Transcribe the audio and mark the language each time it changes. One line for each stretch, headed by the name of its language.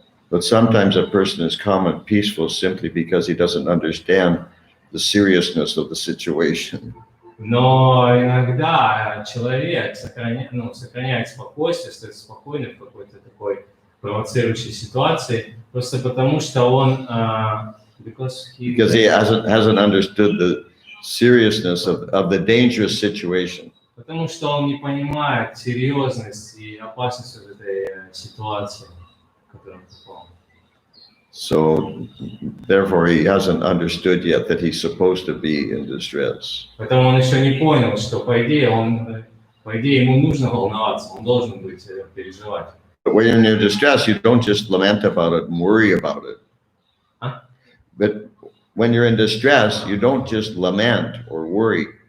English: But sometimes a person is calm and peaceful simply because he doesn't understand the seriousness of the situation.
Russian: Но иногда человек сохраняет спокойствие, стоит спокойно в какой-то такой провоцирующей ситуации, просто потому что он
English: because he hasn't understood the seriousness of the dangerous situation.
Russian: Потому что он не понимает серьезность и опасность этой ситуации, в которой он попал.
English: So, therefore, he hasn't understood yet that he's supposed to be in distress.
Russian: Поэтому он еще не понял, что по идее ему нужно волноваться, он должен быть переживать.
English: But when you're in distress, you don't just lament about it and worry about it. But when you're in distress, you don't just lament or worry.